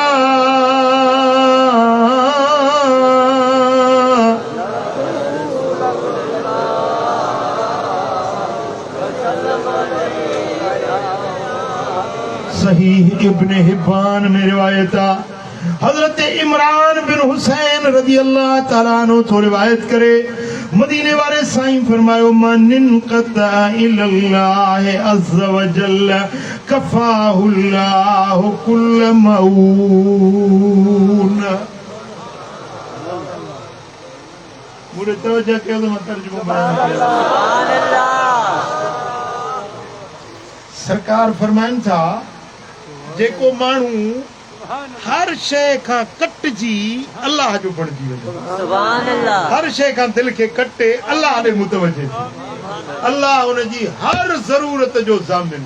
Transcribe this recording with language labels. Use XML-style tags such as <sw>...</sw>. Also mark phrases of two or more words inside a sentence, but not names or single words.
<hi>सहीह इब्न हिब्बान में रिवायत है हजरत इमरान बिन</hi> <sd>हुसैन</sd> <ar>رضي الله تعالى عنه</ar> <sd>तो रिवायत करे मदीने वाले साईं फरमायो</sd> <ar>من انقطع إلى الله عز وجل كفاه الله كل مؤونة</ar> <sd>मुझे तवज्जो कयो तो मैं तर्जुमो बयान कयां</sd> <ar>سبحان الله</ar> <sd>सरकार फरमाइन था जेको माण्हू हर शइ खां कटिजी अल्लाह जो बणिजी वञे</sd> <ar>سبحان الله</ar> <sd>हर शइ खां दिलि खे कटे अल्लाह ॾे मुतवजे थी अल्लाह हुनजी हर ज़रूरत जो ज़ामिन</sd>